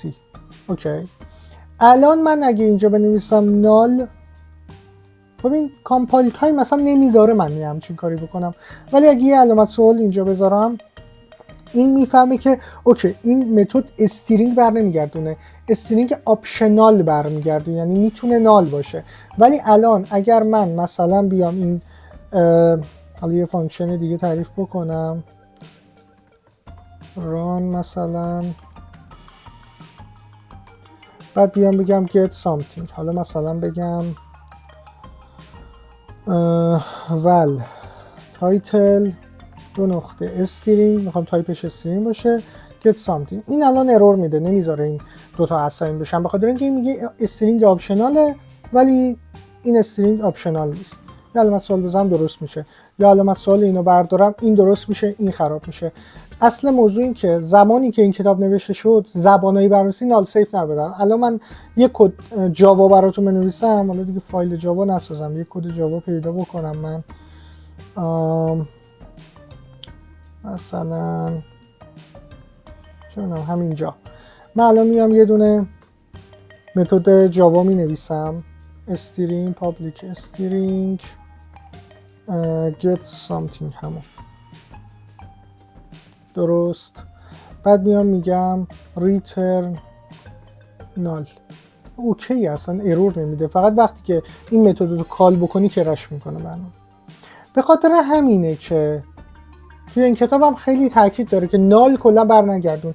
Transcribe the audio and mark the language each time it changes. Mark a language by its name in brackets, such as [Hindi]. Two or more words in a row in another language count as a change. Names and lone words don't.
[Persian] اوکی، الان من اگه اینجا بنویسم نال، خب این [English] compile time [Persian] مثلا نمیذاره من یه همچین کاری بکنم، ولی اگه یه علامت سوال اینجا بذارم این میفهمه که اوکی این متد استرینگ بر نمیگردونه، [English] string optional [Persian] برمیگردونه، یعنی میتونه نال باشه. ولی الان اگر من مثلا بیام این حالا یه فانکشن دیگه تعریف بکنم، run مثلا، بعد بیام بگم [English] get something، [Persian] حالا مثلا بگم [English] val title [Persian] دو نقطه استرینگ، میخوام تایپش استرینگ باشه [English] get something. [Persian] این الان ارور میده، نمیذاره این دوتا اساین بشن، بخاطر اینکه این میگه [English] string optional [Persian] ولی این [English] string optional [Persian] نیست. یه علامت سوال بزنم درست میشه، یا علامت سوال اینو بردارم این درست میشه، این خراب میشه. اصل موضوع این که زمانی که این کتاب نوشته شد زبانهای برنامه‌نویسی [English] null safe [Persian] نبودن. الان من یک کد جاوا براتون بنویسم، حالا دیگه فایل جاوا نسازم، یک کد جاوا پیدا بکنم من، مثلا چونم همینجا من الان میام یه دونه متد جاوا می نویسم [English] string public string get something [Persian] همون درست، بعد میام میگم [English] return null. [Persian] اوکی، اصلا ارور نمیده، فقط وقتی که این متد رو کال بکنی که رش میکنه برنامه. به خاطر همینه که توی این کتاب هم خیلی تاکید داره که نال کلا برنگردون.